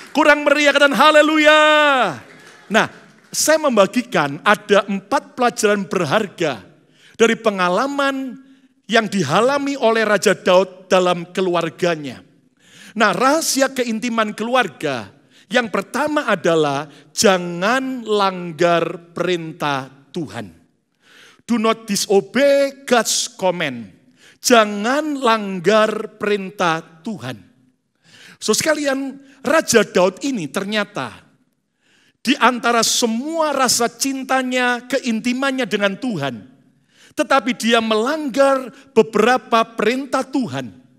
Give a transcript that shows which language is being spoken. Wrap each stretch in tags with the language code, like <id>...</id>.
<id>Kurang meriah katakan haleluya. Nah, saya membagikan ada 4 pelajaran berharga dari pengalaman yang dialami oleh Raja Daud dalam keluarganya. Nah, rahasia keintiman keluarga yang pertama adalah jangan langgar perintah Tuhan.</id> <en>Do not disobey God's command.</en> <id>Jangan langgar perintah Tuhan. So sekalian, Raja Daud ini ternyata di antara semua rasa cintanya, keintimannya dengan Tuhan, tetapi dia melanggar beberapa perintah Tuhan.</id>